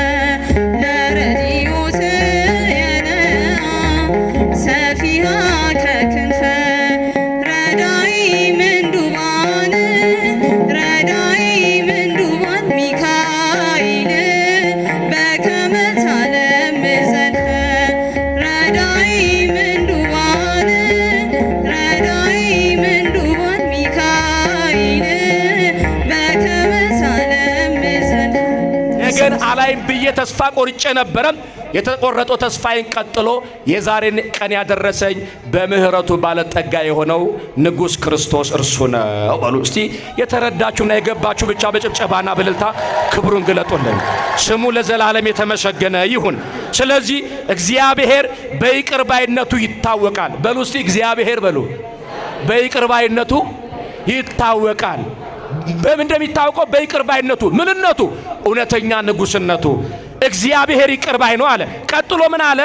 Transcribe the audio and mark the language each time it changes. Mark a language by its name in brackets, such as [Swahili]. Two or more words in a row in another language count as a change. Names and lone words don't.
[Geez] ለረድኤት የነአ ሰፊሃ ከክንፈ ረዳኢ ምንዱባን ረዳኢ ምንዱባን ሚካኤል በከመ ታለምዕ ዘልፈ ረዳኢ ምንዱባን ረዳኢ ምንዱባን ሚካኤል በከመ ታለምዕ ዘልፈ። [Amharic] ነገን አላይም ብዬ ተስፋ ቆርጬ ነበረ። የተቆረጠው ተስፋዬን ቀጥሎ የዛሬን ቀን ያደረሰኝ በምህረቱ ባለጠጋ የሆነው ንጉሥ ክርስቶስ እርሱ ነው በሉ። እስቲ የተረዳችሁና የገባችሁ ብቻ በጭብጨባና በእልልታ ክብሩን ግለጡልን። ስሙ ለዘላለም የተመሰገነ ይሁን። ስለዚህ እግዚአብሔር በይቅር ባይነቱ ይታወቃል በሉ። እስቲ እግዚአብሔር በሉ። በይቅር ባይነቱ ይታወቃል። በምን እንደሚታወቀው በይቅር ባይነቱ፣ ምንነቱ፣ እውነተኛ ንጉስነቱ። እግዚአብሔር ይቅር ባይ ነው አለ። ቀጥሎ ምን አለ?